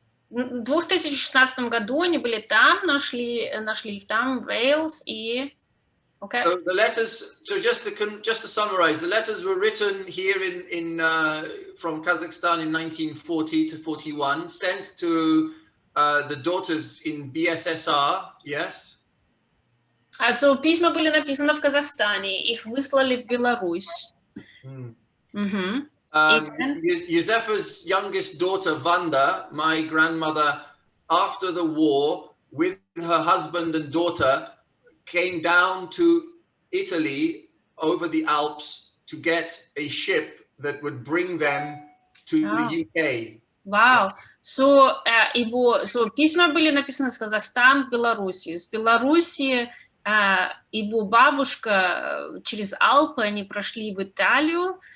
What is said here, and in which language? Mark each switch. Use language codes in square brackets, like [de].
[ru] В 2016 году они были там, нашли их там, Уэльс и... [en] Okay. So the letters. So just to summarize, the letters were written here from Kazakhstan in 1940 to 41, sent to the daughters in BSSR. Yes. [ru] So письма были написаны в Казахстане, их выслали в Беларусь. [en] Юзефe's youngest daughter Vanda, my grandmother, after the war, with her husband and daughter, came down to Italy over the Alps to get a ship that would bring them to the UK. Wow. [ru] So письма были написаны с Казахстана в Белоруссию. С Белоруссии его бабушка через Алпы, они прошли в Италию.